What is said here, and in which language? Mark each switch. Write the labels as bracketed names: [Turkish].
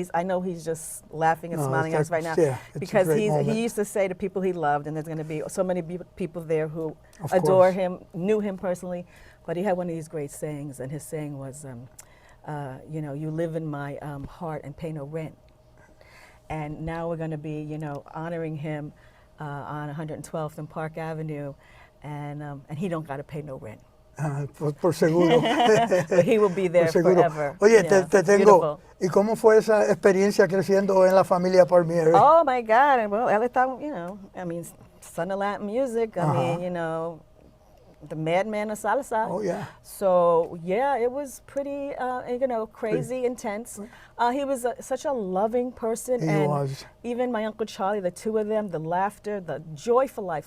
[English] I know he's just laughing and smiling at us right now, because he used to say to people he loved, and there's going to be so many people there who adore him, knew him personally, but he had one of these great sayings, and his saying was, you know, you live in my heart and pay no rent. And now we're going to be, you know, honoring him on 112th and Park Avenue, and he don't got to pay no rent. [Spanish] Por seguro. [English] But he will be there forever. [Spanish] Oye, te tengo. ¿Y cómo fue esa experiencia creciendo en la familia Palmieri? [English] Oh my God! And well, [Spanish] él está, [English] you know, I mean, son of Latin music. I mean, you know, the madman of salsa. Oh yeah. So yeah, it was pretty, you know, crazy, intense. He was such a loving person, He and was. Even my Uncle Charlie, the two of them, the laughter, the joyful life.